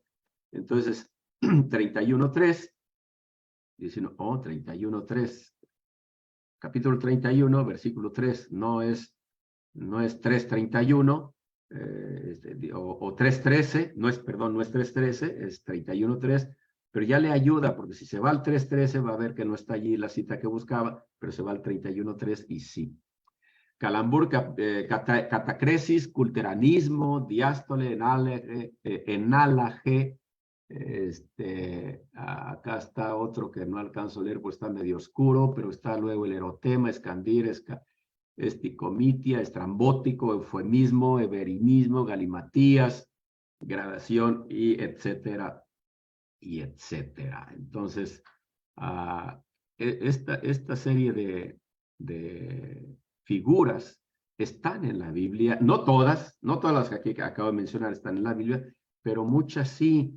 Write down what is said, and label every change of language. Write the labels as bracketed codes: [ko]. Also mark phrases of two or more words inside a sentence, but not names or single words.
[es] Entonces, 31:3, 31:3, capítulo 31, versículo 3, no es 3:31, o 3:13, no es 3:13, es 31:3, pero ya le ayuda, porque si se va al 3:13 va a ver que no está allí la cita que buscaba, pero se va al 31:3 y sí. Calambur, catacresis, culteranismo, diástole, enálaje, acá está otro que no alcanzo a leer, pues está medio oscuro, pero está luego el erotema, escandir, esticomitia, estrambótico, eufemismo, eberimismo, galimatías, gradación, y etcétera, y etcétera. Entonces, esta serie de figuras están en la Biblia, no todas las que aquí acabo de mencionar están en la Biblia, pero muchas sí.